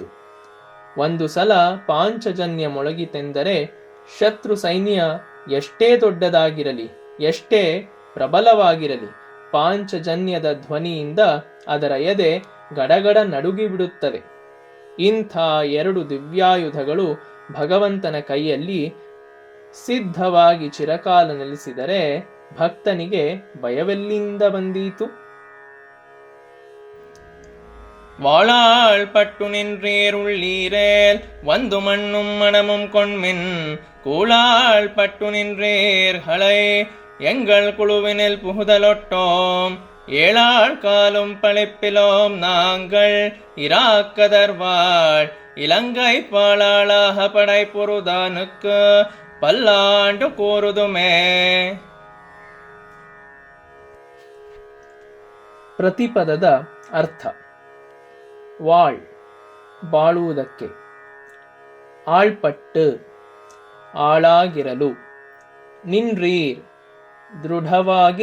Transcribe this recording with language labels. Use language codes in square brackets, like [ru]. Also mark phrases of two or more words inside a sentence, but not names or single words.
[kn] ಒಂದು ಸಲ ಪಾಂಚಜನ್ಯ ಮೊಳಗಿತೆಂದರೆ ಶತ್ರು ಸೈನ್ಯ ಎಷ್ಟೇ ದೊಡ್ಡದಾಗಿರಲಿ, ಎಷ್ಟೇ ಪ್ರಬಲವಾಗಿರಲಿ, ಪಾಂಚಜನ್ಯದ ಧ್ವನಿಯಿಂದ ಅದರ ಎದೆ ಗಡಗಡ ನಡುಗಿಬಿಡುತ್ತದೆ. ಇಂಥ ಎರಡು ದಿವ್ಯಾಯುಧಗಳು ಭಗವಂತನ ಕೈಯಲ್ಲಿ ಸಿದ್ಧವಾಗಿ ಚಿರಕಾಲ ನೆಲೆಸಿದರೆ ಭಕ್ತನಿಗೆ ಭಯವೆಲ್ಲಿಂದ ಬಂದೀತು? [ta] வாளாள் பட்டு நின்றீர் உள்ளீரேல் வந்து மண்ணும் மனமும் கொண்மின் கூளாள் பட்டு நின்றீர்களை எங்கள் குழுவினில் புகுதலொட்டோம் ஏழாள் காலும் பழிப்பிலோம் நாங்கள் இராக்கதர்வாள் இலங்கை பாளாளாக படை பொருதானுக்கு பல்லாண்டு கூறுதுமே. [kn] ಪ್ರತಿಪದದ ಅರ್ಥ. ವಾಳ್ ಬಾಳುವುದಕ್ಕೆ, ಆಳ್ಪಟ್ಟು ಆಳಾಗಿರಲು, ನಿನ್ರೀರ್ ದೃಢವಾಗಿ